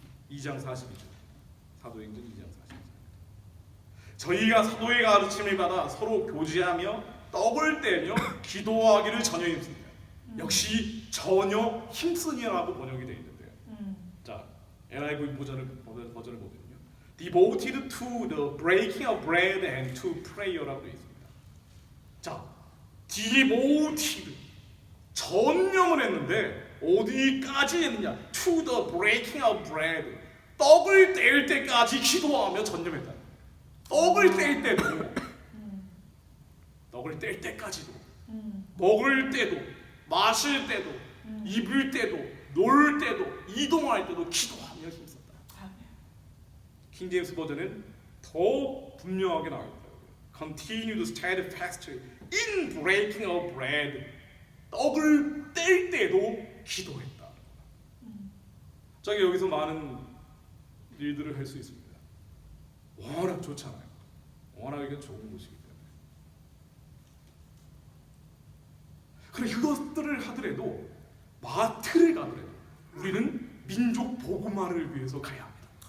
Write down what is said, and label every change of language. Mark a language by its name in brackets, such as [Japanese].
[Korean] 2장 42절, 사도행전 2장 42절. 저희가 사도의 가르침을 받아 서로 교제하며 떡을 떼며 기도하기를 전혀 힘씁니다. 역시 전혀 힘쓰니라고 번역이 되어 있는데요. 자, NIV 버전을 보면요, [English] devoted to the breaking of bread and to prayer [Korean] 라고 되어 있습니다. 자, devoted 전념을 했는데 어디까지 했느냐? [English] To the breaking of bread, [Korean] 떡을 뗄 때까지 기도하며 전념했다. 떡을 뗄 때도, 떡을 뗄 때까지도, 먹을 때도, 마실 때도, 입을 때도, 놀 때도, 이동할 때도 기도하며 힘썼다. 킹제임스 버전은 더 분명하게 나와 있더라고요. [English] Continue to steadfast in breaking of bread. [Korean] 떡을 뗄 때도 기도했다. 자, 여기서 많은 일들을 할 수 있습니다. 워낙 좋잖아요. 워낙 이게 좋은 곳이기 때문에. 그래, 이것들을 하더라도, 마트를 가더라도 우리는 민족 복음화를 위해서 가야 합니다.